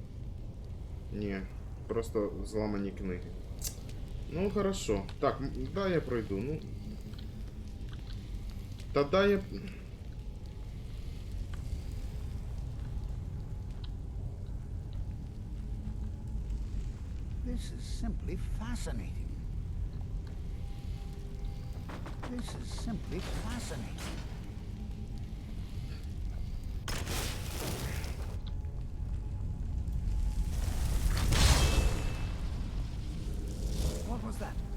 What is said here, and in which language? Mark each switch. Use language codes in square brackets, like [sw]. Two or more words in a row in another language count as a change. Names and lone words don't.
[uk] Ні, просто зламані книги. [ru] Ну, хорошо. Так, да, я пройду, ну... Тогда я... [en] This is simply fascinating. This is simply fascinating. What was that?